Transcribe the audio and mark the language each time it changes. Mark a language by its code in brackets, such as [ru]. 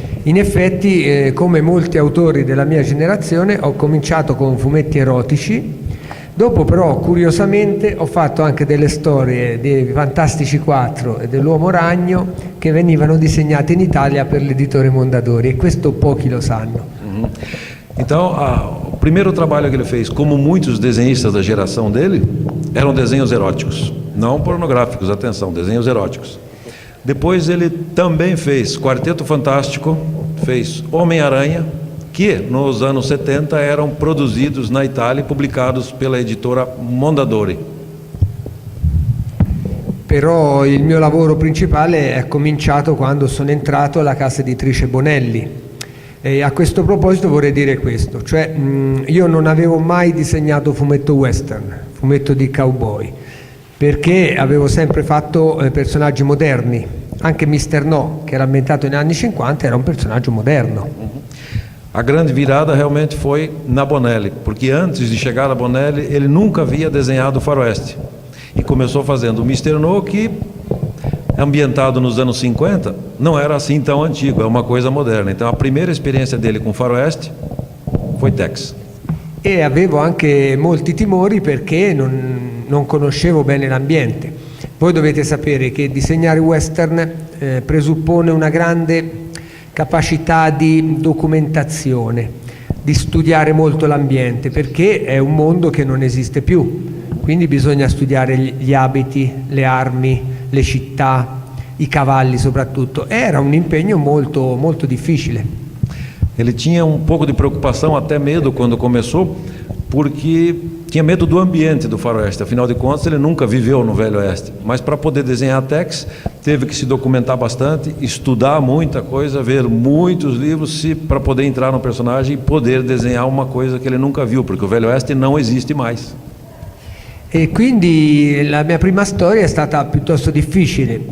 [it] In effetti, come molti autori della mia generazione, ho cominciato con fumetti erotici. Dopo però, curiosamente, ho fatto anche delle storie dei Fantastici 4 e dell'Uomo Ragno che venivano disegnate in Italia per l'editore Mondadori, e questo pochi lo sanno. [pt] Então, o primeiro trabalho que ele fez, como muitos desenhistas da geração dele, eram desenhos eróticos, não pornográficos, atenção, desenhos eróticos. Depois ele também fez Quarteto Fantástico, fez Homem-Aranha, que nos anos 70 eram produzidos na Itália e publicados pela editora Mondadori. [it] Però il mio lavoro principale è cominciato quando sono entrato alla casa editrice Bonelli. E a questo proposito vorrei dire questo, cioè io non avevo mai disegnato fumetto western, fumetto di cowboy, perché avevo sempre fatto personaggi moderni. Anche Mr. No, che era ambientato negli anni 50, era un personaggio moderno. [pt] A grande virada realmente foi na Bonelli, porque antes de chegar na Bonelli ele nunca havia desenhado faroeste. E começou fazendo o Mr. No, que ambientado nos anos 50, não era assim tão antigo, é uma coisa moderna. Então a primeira experiência dele com faroeste foi Tex. [it] E avevo anche molti timori perché non conoscevo bene l'ambiente. Voi dovete sapere che disegnare western presuppone una grande capacità di documentazione, di studiare molto l'ambiente, perché è un mondo che non esiste più. Quindi bisogna studiare gli abiti, le armi, le città, i cavalli soprattutto. Era un impegno molto, molto difficile. [pt] Ele tinha um pouco de preocupação, até medo quando começou, porque tinha medo do ambiente do faroeste. Afinal de contas, ele nunca viveu no Velho Oeste. Mas para poder desenhar Tex, teve que se documentar bastante, estudar muita coisa, ver muitos livros para poder entrar no personagem e poder desenhar uma coisa que ele nunca viu, porque o Velho Oeste não existe mais. [it] E quindi la mia prima storia è stata piuttosto difficile.